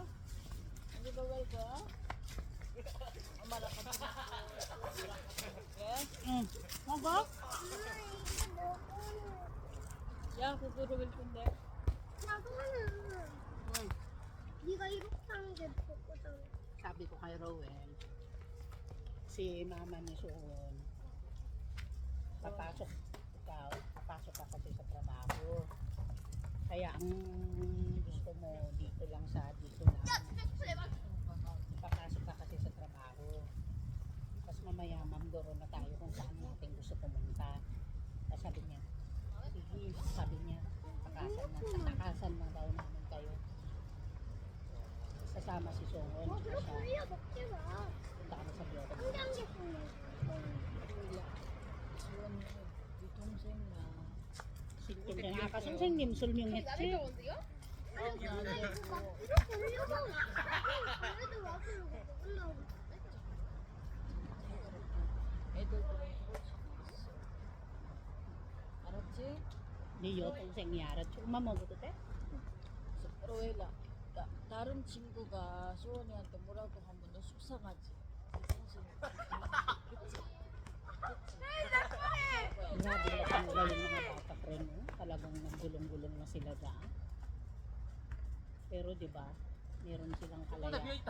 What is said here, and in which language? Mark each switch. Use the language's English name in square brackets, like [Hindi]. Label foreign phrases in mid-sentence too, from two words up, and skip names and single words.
[Korean] 이거 왜 이거? 엄마랑 같이 먹게. 응. 먹어? 엄마 이거 먹어. 야, 그거로 왜 건데? 나도는 응. 네가 이렇게 하는 게 먹거든. [Filipino] Sabi ko kay Rowell, si mama ni Suon, papasok ka kasi sa trabaho. Kaya ang gusto mo dito lang dito lang. Papasok ka kasi sa trabaho. Tapos mamaya mamdoro na tayo kung saan natin gusto pumunta. Tapos sabi niya, sige, sabi niya, takasan na daw namin kayo. Kasama si Suon. [Korean] 그렇게 흘려 먹지 마. [Filipino] Punta kami sa Biota. [Korean] 한 장씩 먹는 지원이 네 동생이야. 근데 아까 선생님 설명했지? 아니 근데 이거 막 이렇게 흘려서 그래도 와서 먹으려고. 애들도 그럴 수 있어. 알았지? 네 여동생이 알았지? 엄마 먹어도 돼? 로엘라, 다른 친구가 수원이한테 뭐라고 하면 너 속상하지? [Filipino] Grabe na kanila yung mga bata friend, no? Talagang nagulong-gulong na sila dyan. Pero di ba, meron silang kalaya.